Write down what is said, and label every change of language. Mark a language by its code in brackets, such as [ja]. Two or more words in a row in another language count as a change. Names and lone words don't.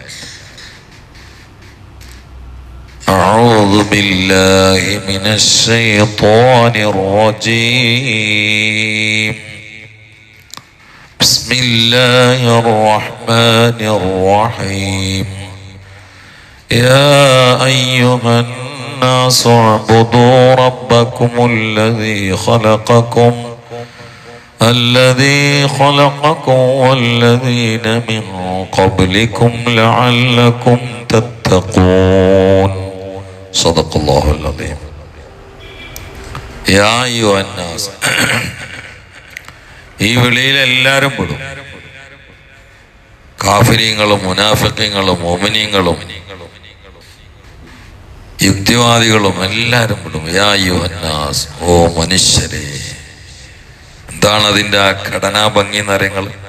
[ar] أعوذ بالله من الشيطان الرجيم. بسم الله الرحمن الرحيم. يا أيها الناس اعبدوا ربكم الذي خلقكم والذين من قبلكم لعلكم تتقون. صدق الله العظيم. يا أيها الناس, [ml] ഈ വിളിയിൽ എല്ലാവരും പെടും. കാഫിരീങ്ങളും മുനാഫിഖീങ്ങളും മുഅ്മിനീങ്ങളും യുക്തിവാദികളും എല്ലാവരും വിടും. [ar] يا أيها الناس, [ml] ഓ മനുഷ്യരെ. എന്താണ് അതിൻ്റെ ആ ഘടനാ ഭംഗി എന്നറിയങ്ങൾ?